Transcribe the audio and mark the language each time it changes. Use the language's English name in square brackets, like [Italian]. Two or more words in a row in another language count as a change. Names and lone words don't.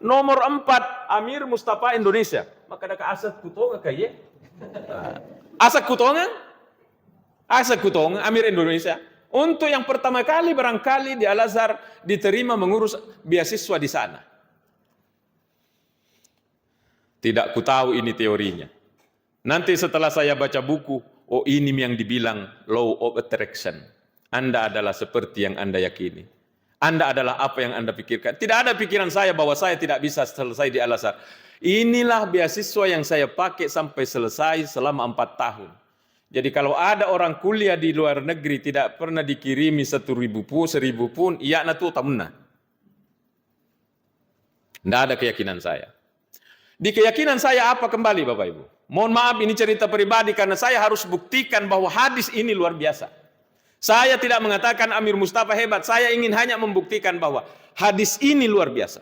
[Indonesian] Nomor 4 Amir Mustafa Indonesia. Maka ada ke Asad Kutonga kayak Asad Kutonga Amir Indonesia. Untuk yang pertama kali barangkali di Al-Azhar diterima mengurus beasiswa di sana. Tidak ku tahu ini teorinya. Nanti setelah saya baca buku, oh ini yang dibilang [English] law of attraction. [Indonesian] Anda adalah seperti yang Anda yakini. Anda adalah apa yang Anda pikirkan. Tidak ada pikiran saya bahwa saya tidak bisa selesai di Al-Azhar. Inilah beasiswa yang saya pakai sampai selesai selama 4 tahun. Jadi kalau ada orang kuliah di luar negeri tidak pernah dikirimi 1.000 pun, 1.000 pun, [Buginese] iya na tu tamna. [Indonesian] Tidak ada keyakinan saya. Di keyakinan saya apa kembali Bapak Ibu? Mohon maaf ini cerita pribadi karena saya harus buktikan bahwa hadis ini luar biasa. Saya tidak mengatakan Amir Mustafa hebat, saya ingin hanya membuktikan bahwa hadis ini luar biasa.